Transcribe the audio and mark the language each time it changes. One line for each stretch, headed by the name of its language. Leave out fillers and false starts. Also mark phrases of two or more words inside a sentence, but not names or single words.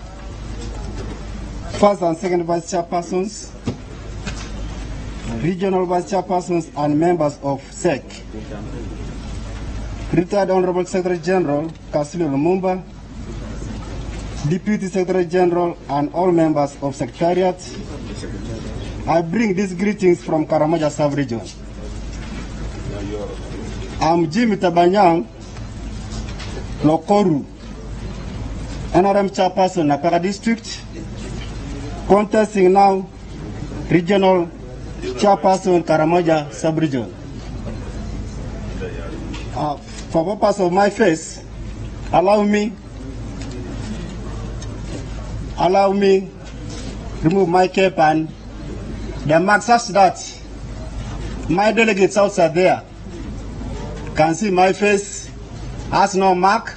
English: first and second Vice Chairpersons, Regional Vice Chairpersons and members of SEC, Retired Honorable Secretary General Kasilo Lumumba, Deputy Secretary General and all members of Secretariat, I bring these greetings from Karamoja Sub-Region. I'm Jimmy Tabanyang Lokoru, NRM Chairperson, Nakara District, contesting now Regional Chairperson, Karamoja Sub-Region. For purpose of my face, allow me remove my cap and the mark such that my delegates outside there can see my face has no mark.